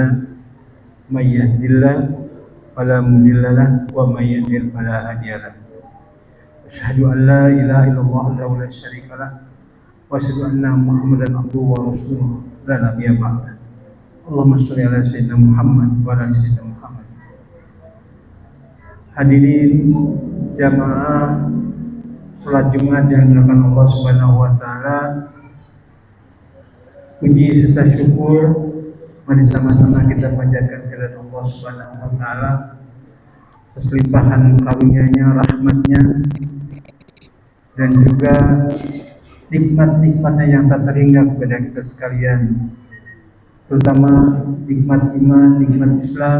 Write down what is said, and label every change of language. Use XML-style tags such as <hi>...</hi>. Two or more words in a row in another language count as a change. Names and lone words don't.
<ar>من يهده الله فلا مضل له ومن يضلل فلا هادي له. أشهد أن لا إله إلا الله وحده لا شريك له وأشهد أن محمدا عبده ورسوله لا نبي بعده. اللهم صل على سيدنا محمد وعلى آل سيدنا محمد.</ar> <id>Hadirin jamaah salat Jumat yang dimuliakan Allah</id> <ar>سبحانه وتعالى.</ar> <id>Puji serta syukur mari sama-sama kita panjatkan kepada Allah</id> <ar>سبحانه وتعالى</ar> <id>atas limpahan karunia-Nya, rahmat-Nya, dan juga nikmat-nikmatnya yang tak terhingga kepada kita sekalian, terutama nikmat iman, nikmat Islam.</id>